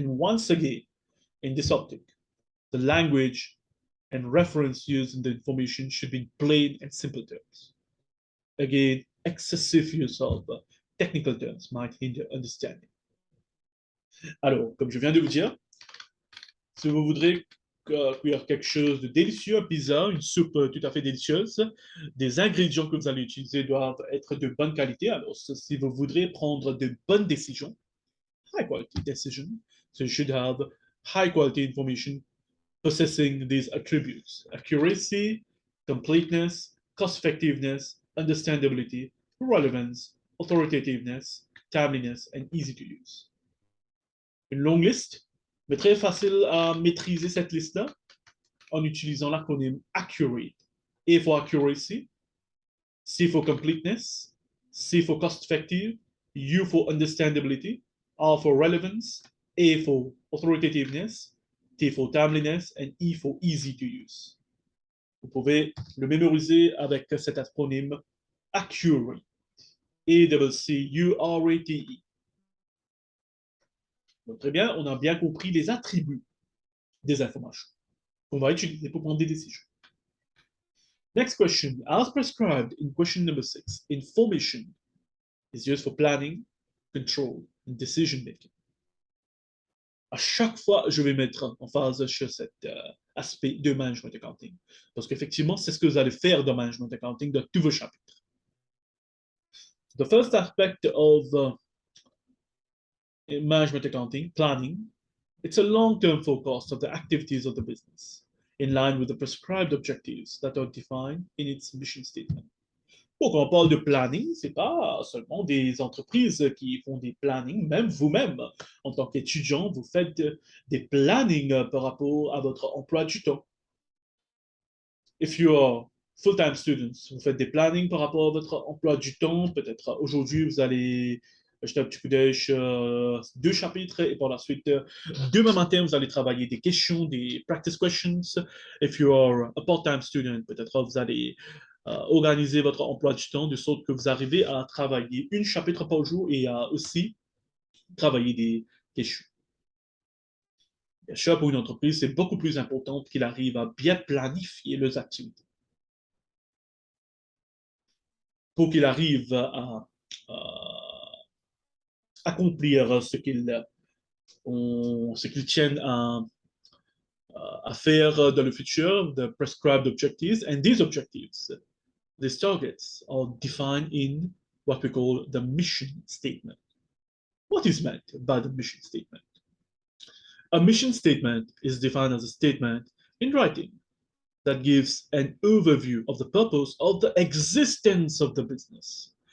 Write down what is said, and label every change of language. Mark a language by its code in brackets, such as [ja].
[en] And once again, in this optic, the language and reference used in the information should be in plain and simple terms. Again, excessive use of technical terms might hinder understanding. [fr] Alors, comme je viens de vous dire, si vous voudrez cuire quelque chose de délicieux, un pizza, une soupe tout à fait délicieuse, des ingrédients que vous allez utiliser doivent être de bonne qualité. Alors, si vous voudrez prendre de bonnes décisions, [en] high quality decision, so you should have high quality information possessing these attributes: accuracy, completeness, cost effectiveness, understandability, relevance, authoritativeness, timeliness, and easy to use. [fr] Une longue liste, mais très facile à maîtriser cette liste-là en utilisant l'acronyme ACCURATE. [en] A for accuracy, C for completeness, C for cost effective, U for understandability, R for relevance, A for authoritativeness, T for timeliness, and E for easy to use. [fr] Vous pouvez le mémoriser avec cet acronyme ACCURATE. A-C-C-U-R-A-T-E. Donc, très bien, on a bien compris les attributs des informations qu'on va utiliser pour prendre des décisions. [en] Next question. As prescribed in question number 6, information is used for planning, control, and decision making. [fr] À chaque fois, je vais mettre en phase sur cet aspect de management accounting. Parce qu'effectivement, c'est ce que vous allez faire dans management accounting dans tous vos chapitres. [en] The first aspect of management accounting, planning, it's a long-term forecast of the activities of the business in line with the prescribed objectives that are defined in its mission statement. [fr] Donc, quand on parle de planning, ce n'est pas seulement des entreprises qui font des plannings, même vous-même, en tant qu'étudiant, vous faites des plannings par rapport à votre emploi du temps. [en] If you are full-time students, [fr] vous faites des plannings par rapport à votre emploi du temps. Peut-être aujourd'hui, vous allez jeter un petit coup d'œil sur 2 chapitres et par la suite, demain matin, vous allez travailler des questions, des [en] practice questions. If you are a part-time student, [fr] peut-être vous allez organiser votre emploi du temps de sorte que vous arrivez à travailler 1 chapitre par jour et à aussi travailler des questions. Bien sûr, pour une entreprise, c'est beaucoup plus important qu'il arrive à bien planifier leurs activités. Pour qu'il arrive à accomplir ce qu'ils tiennent à faire dans le futur, [en] the prescribed objectives. And these objectives, these targets are defined in what we call the mission statement. What is meant by the mission statement? A mission statement is defined as a statement in writing that gives an overview of the purpose of the existence of the business.